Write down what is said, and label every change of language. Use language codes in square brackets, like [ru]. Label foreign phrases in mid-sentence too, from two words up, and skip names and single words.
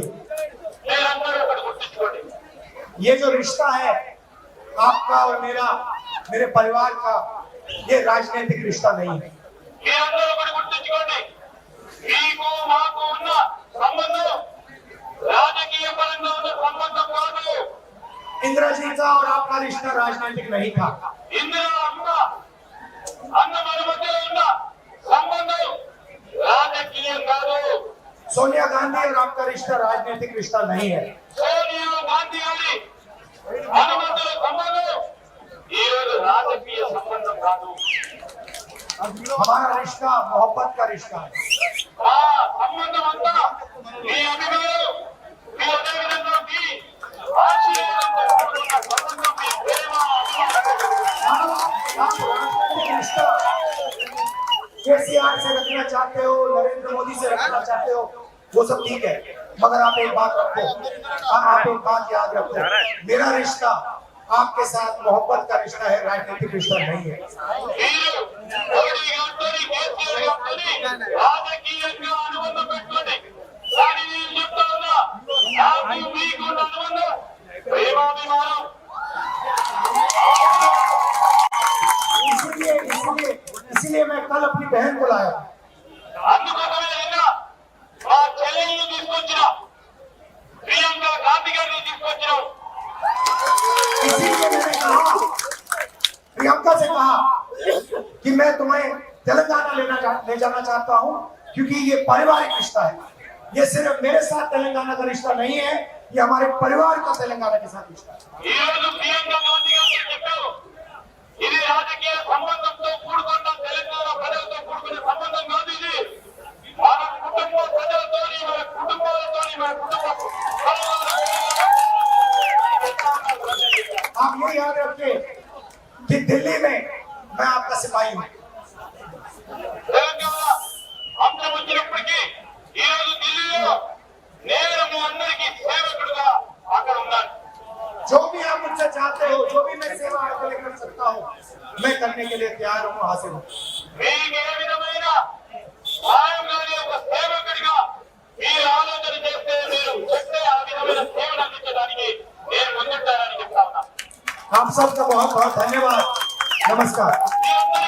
[te] మీరందరూ ఒకటి గుర్తుంచుకోండి, [hi] ये जो रिश्ता है आपका और मेरा, मेरे परिवार का, ये राजनीतिक रिश्ता नहीं है। [te] మీరందరూ ఒకటి గుర్తుంచుకోండి, మీకు మాకు ఉన్న సంబంధం రాజకీయ పరంగా ఉన్న సంబంధం కాదు. [hi] इंदिरा जी का और आपका रिश्ता राजनीतिक नहीं था। [te] ఇందులో అన్న మన మధ్యలో ఉన్న సంబంధం రాజకీయం కాదు. [hi] सोनिया गांधी और आपका रिश्ता राजनीतिक रिश्ता नहीं है। [te] సోనియా గాంధీ గారి మన మధ్యలో సంబంధం ఈ రోజు రాజకీయ సంబంధం కాదు. [hi] हमारा रिश्ता मोहब्बत का रिश्ता है। [te] ఆ సంబంధం అంతా మీ అభిమానం, మీ అదేవిధంగా మీ ఆశీర్వాదంతో కూడుకున్న సంబంధం, మీ ప్రేమ, [hi] आप राजनीतिक रिश्ता केसीआर से रखना चाहते हो, नरेंद्र मोदी से रखना चाहते हो, वो सब ठीक है, मगर आप एक बात रखो, आप एक बात याद रखो, मेरा रिश्ता आपके साथ मोहब्बत का रिश्ता है, राजनीतिक रिश्ता नहीं है। [te] రాజకీయంగా అనుబంధం పెట్టుకోండి. కానీ నేను చెప్తా ఉన్నా, నాకు మీకు ఉన్న అనుబంధం ప్రేమాభిమానం. [hi] इसीलिए मैं कल अपनी बहन को लाया। [te] అందుకోసమే నిన్న మా చెల్లెల్ని తీసుకొచ్చిన ప్రియాంక గాంధీ గారిని తీసుకొచ్చినాం. [hi] इसीलिए मैंने कहा, प्रियंका से कहा कि मैं तुम्हें तेलंगाना ले जाना चाहता हूं, क्योंकि ये पारिवारिक रिश्ता है। ये सिर्फ मेरे साथ तेलंगाना का रिश्ता नहीं है, ये हमारे परिवार का तेलंगाना के साथ रिश्ता है। [te] ఈ రోజు ప్రియాంక గాంధీ గారు చెప్పారు, ఇది రాజకీయ సంబంధంతో కూడుకున్న తెలంగాణ ప్రజలతో కూడుకున్న సంబంధం కాదు. ఇది మన కుటుంబ ప్రజలతోని, మన కుటుంబాలతోని, మన కుటుంబ [hi] आप ये याद रखिए कि दिल्ली में मैं आपका सिपाही हूं। [te] తెలంగాణ అంశం వచ్చినప్పటికీ ఈ రోజు ఢిల్లీలో నేను మీ అందరికీ సేవకుడుగా అక్కడ ఉన్నాను. [hi] जो भी आप मुझसे चाहते हो, जो भी मैं सेवा आपके लिए कर सकता हूं, मैं करने के लिए तैयार हूं, हाजिर हूं। [te] మీకు ఏ విధమైన సాయం కానీ ఒక సేవకుడిగా మీరు ఆలోచన చేస్తే, మీరు చెప్తే ఆ విధమైన సేవలు అందించడానికి నేను ముందుంటానని చెప్తా ఉన్నా. [hi] आप सबका बहुत बहुत धन्यवाद। नमस्कार। [te] మీ